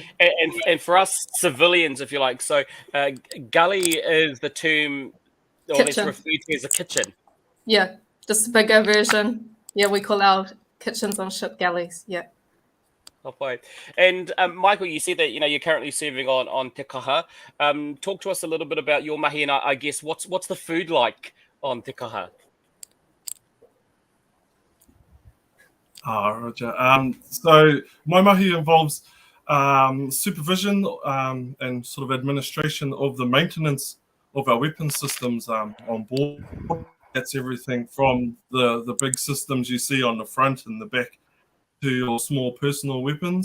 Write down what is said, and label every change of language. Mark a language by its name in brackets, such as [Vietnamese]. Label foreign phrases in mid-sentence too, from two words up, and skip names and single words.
[English] And for us civilians, if you like, so galley is the term, or it's referred to as a kitchen. Yeah, just a bigger version. Yeah, we call our kitchens on ship galleys. Yeah. Okay. And Michael, you said that you're currently serving on te kaha. Talk to us a little bit about your mahi, and I guess what's the food like on te kaha? Roger. So my mahi involves supervision and sort of administration of the maintenance of our weapon systems on board. That's everything from the big systems you see on the front and the back to your small personal weapons.